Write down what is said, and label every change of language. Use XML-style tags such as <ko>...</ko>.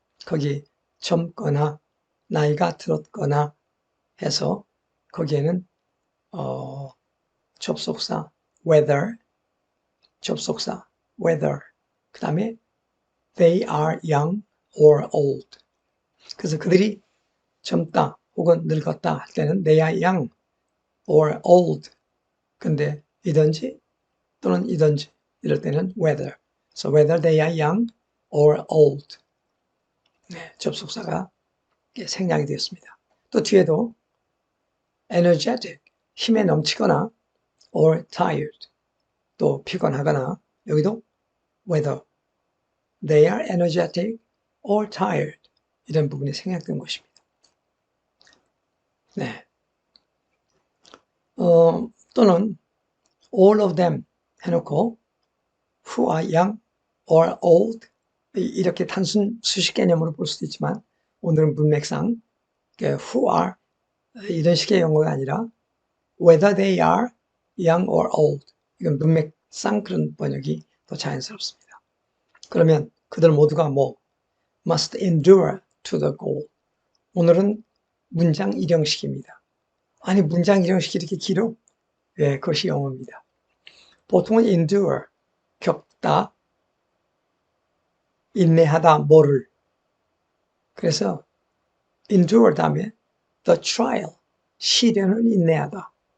<ko>거기 젊거나 나이가 들었거나 해서 거기에는 접속사 whether, 접속사 whether, 그 다음에</ko> <en>they are young or old.</en> <ko>그래서 그들이 젊다 혹은 늙었다 할 때는</ko> <en>they are young or old.</en> <ko>근데 이든지 또는 이든지 이럴 때는 whether.</ko> <en>So whether they are young or old.</en> <ko>네, 접속사가 생략이 되었습니다. 또 뒤에도 energetic, 힘에 넘치거나 or tired, 또 피곤하거나 여기도</ko> <en>whether they are energetic or tired</en> <ko>이런 부분이 생략된 것입니다. 네. 또는 all of them 해놓고</ko> <en>who are young or old</en> <ko>이렇게 단순 수식 개념으로 볼 수도 있지만 오늘은 문맥상 who are 이런 식의 용어가 아니라</ko> <en>whether they are young or old</en> <ko>이건 문맥상 그런 번역이 더 자연스럽습니다. 그러면 그들 모두가 뭐</ko> <en>must endure to the goal.</en> <ko>오늘은 문장 일형식입니다. 아니 문장 일형식이 이렇게 길어? 네, 그것이 영어입니다. 보통은 endure, 겪다, 인내하다, 뭐를. 그래서 endure 다음에 the trial, 시련을 인내하다.</ko>